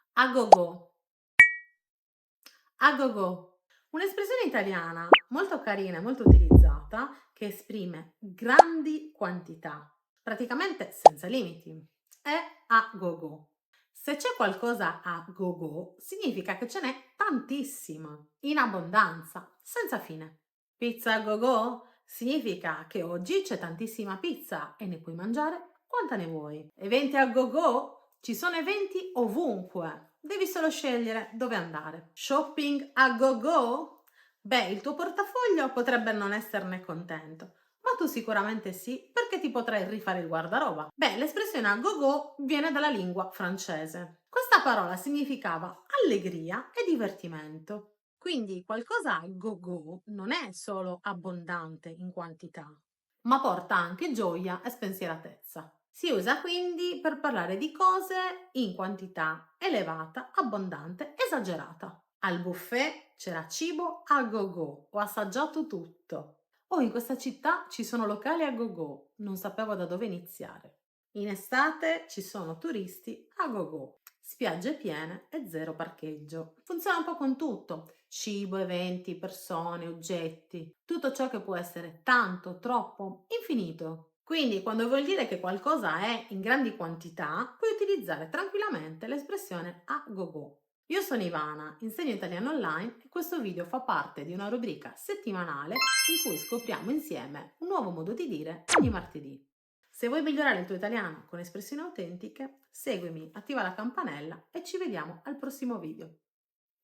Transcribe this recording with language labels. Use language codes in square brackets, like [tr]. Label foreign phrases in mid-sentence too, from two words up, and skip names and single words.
[it] A go-go. A go-go. Un'espressione italiana molto carina e molto utilizzata che esprime grandi quantità, praticamente senza limiti. È a go-go. Se c'è qualcosa a go-go, significa che ce n'è tantissima, in abbondanza, senza fine. Pizza a go-go? Significa che oggi c'è tantissima pizza e ne puoi mangiare quanta ne vuoi. Eventi a go-go? Ci sono eventi ovunque, devi solo scegliere dove andare. Shopping a go-go? Beh, il tuo portafoglio potrebbe non esserne contento, ma tu sicuramente sì, perché ti potrai rifare il guardaroba. Beh, l'espressione a go-go viene dalla lingua francese. Questa parola significava allegria e divertimento. Quindi qualcosa a go-go non è solo abbondante in quantità, ma porta anche gioia e spensieratezza. Si usa quindi per parlare di cose in quantità elevata, abbondante, esagerata. Al buffet c'era cibo a go-go, ho assaggiato tutto. Oh, in questa città ci sono locali a go-go, non sapevo da dove iniziare. In estate ci sono turisti a go-go, spiagge piene e zero parcheggio. Funziona un po' con tutto: cibo, eventi, persone, oggetti, tutto ciò che può essere tanto, troppo, infinito. Quindi, quando vuol dire che qualcosa è in grandi quantità, puoi utilizzare tranquillamente l'espressione a go-go. Io sono Ivana, insegno italiano online e questo video fa parte di una rubrica settimanale in cui scopriamo insieme un nuovo modo di dire ogni martedì. Se vuoi migliorare il tuo italiano con espressioni autentiche, seguimi, attiva la campanella e ci vediamo al prossimo video.